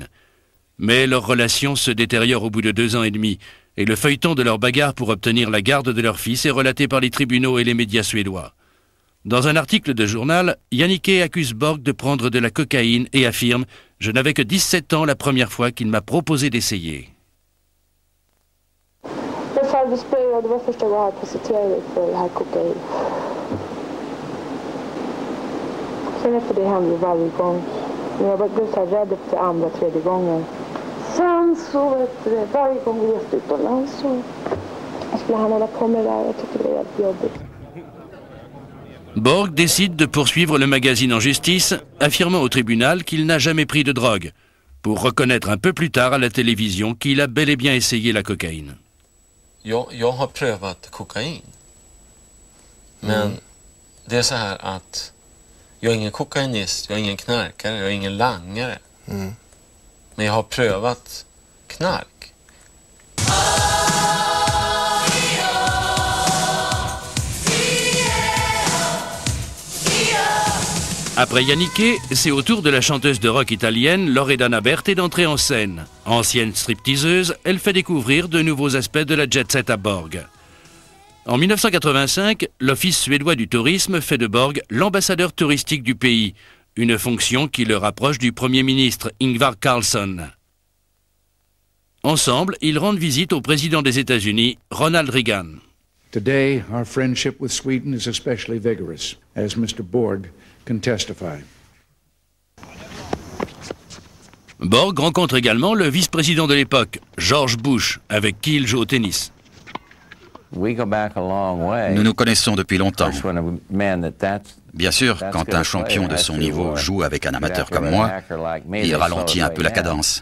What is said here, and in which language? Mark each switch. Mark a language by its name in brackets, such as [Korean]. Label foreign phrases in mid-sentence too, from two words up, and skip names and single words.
[French] Mais leur relation se détériore au bout de 2 ans et demi et le feuilleton de leur bagarre pour obtenir la garde de leur fils est relaté par les tribunaux et les médias suédois. Dans un article de journal, Jannike accuse Borg de prendre de la cocaïne et affirme « Je n'avais que 17 ans la première fois qu'il m'a proposé d'essayer ». [Swedish] Det var första gången jag presenterade för det här kokain. Sen efter det hände varje gång. Men jag blev så här rädd efter andra, tredje gången. Sen så varje gång vi reste utomlands så skulle han hålla på med det där. Jag tyckte det var helt jobbigt. [French] Borg décide de poursuivre le magazine en justice, affirmant au tribunal qu'il n'a jamais pris de drogue, pour reconnaître un peu plus tard à la télévision qu'il a bel et bien essayé la cocaïne. [Swedish] Jag har prövat kokain. Men det är så här att jag är ingen kokainist, jag är ingen knarkare, jag är ingen langare. Men jag har prövat knark. [French] Après Jannike, c'est au tour de la chanteuse de rock italienne Loredana Berti d'entrer en scène. Ancienne stripteaseuse, elle fait découvrir de nouveaux aspects de la jet-set à Borg. En 1985, l'Office suédois du tourisme fait de Borg l'ambassadeur touristique du pays, une fonction qui le rapproche du Premier ministre Ingvar Carlsson. Ensemble, ils rendent visite au président des États-Unis, Ronald Reagan. [English] Today, our friendship with Sweden is especially vigorous, as Mr. Borg can testify. [French] Borg rencontre également le vice-président de l'époque, George Bush, avec qui il joue au tennis. Nous nous connaissons depuis longtemps. Bien sûr, quand un champion de son niveau joue avec un amateur comme moi, il ralentit un peu la cadence.